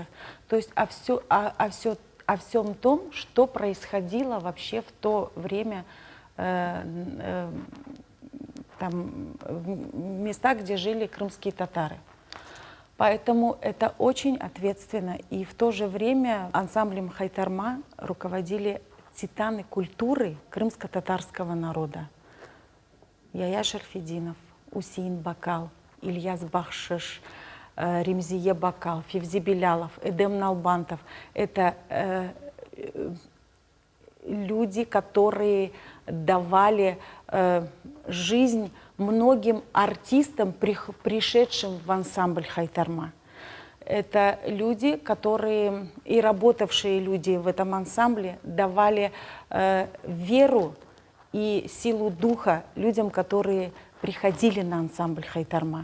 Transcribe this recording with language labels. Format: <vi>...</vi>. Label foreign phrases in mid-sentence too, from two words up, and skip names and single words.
<ru>То есть о всем том, что происходило вообще в то время там, в местах, где жили крымские татары. Поэтому это очень ответственно. И в то же время ансамблем Хайтарма руководили титаны культуры крымско-татарского народа. Яя Шарфединов, Усейн Бакал, Ильяс Бахшиш, Ремзие Бакал, Февзи Белялов, Эдем Налбантов. Это люди, которые давали жизнь многим артистам, пришедшим в ансамбль Хайтарма. Это люди, которые и работавшие люди в этом ансамбле давали веру и силу духа людям, которые приходили на ансамбль Хайтарма.</ru>